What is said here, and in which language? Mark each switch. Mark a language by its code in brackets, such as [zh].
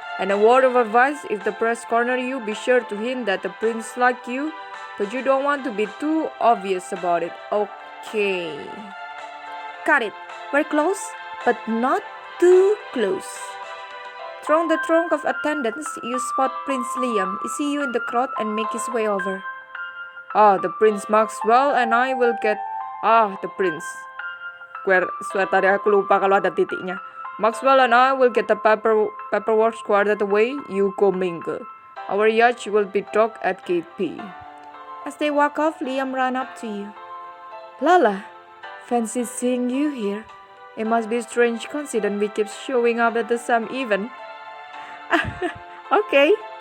[en] And a word of advice, if the press corner you, be sure to hint that the prince like you, but you don't want to be too obvious about it. Okay. Got it. We're close, but not too close. Through the throng of attendants, you spot Prince Liam. He see you in the crowd and make his way over. The Prince Maxwell and I will get... the Prince. [id] Swear tadi aku lupa kalau ada titiknya. [en] Maxwell and I will get the paperwork squared away. You go mingle. Our yacht will be docked at Gate P. As they walk off, Liam ran up to you. Lala, fancy seeing you here. It must be a strange coincidence we keep showing up at the same event. Okay.